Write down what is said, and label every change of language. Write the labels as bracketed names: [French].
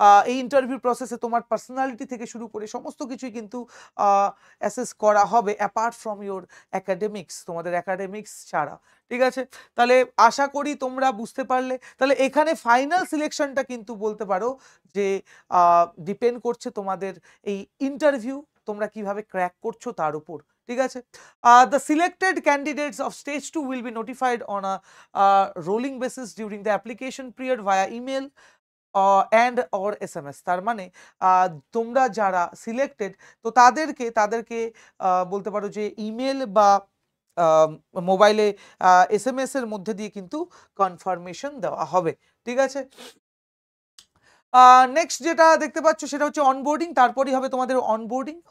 [Bangla] এই ইন্টারভিউ প্রসেসে তোমার পার্সোনালিটি থেকে শুরু করে সমস্ত কিছুই কিন্তু অ্যাসেস করা হবে [English] apart from your academics, [Bangla] তোমাদের একাডেমিক্স ছাড়া। ঠিক আছে? তাহলে আশা করি তোমরা বুঝতে পারলে। তাহলে এখানে ফাইনাল সিলেকশনটা কিন্তু বলতে পারো যে ডিপেন্ড করছে তোমাদের এই ইন্টারভিউ তোমরা কিভাবে ক্র্যাক করছো তার উপর। ঠিক আছে? [English] The selected candidates of stage 2 will be notified on a rolling basis during the application period via email and or SMS। [Bangla] তার মানে তোমরা যারা সিলেক্টেড, তো তাদেরকে বলতে পারো যে ইমেল বা মোবাইলে SMS এর মধ্যে দিয়ে কিন্তু কনফার্মেশন দেওয়া হবে। ঠিক আছে? নেক্সট যেটা দেখতে পাচ্ছ সেটা হচ্ছে অনবোর্ডিং। তারপরই হবে তোমাদের অনবোর্ডিং।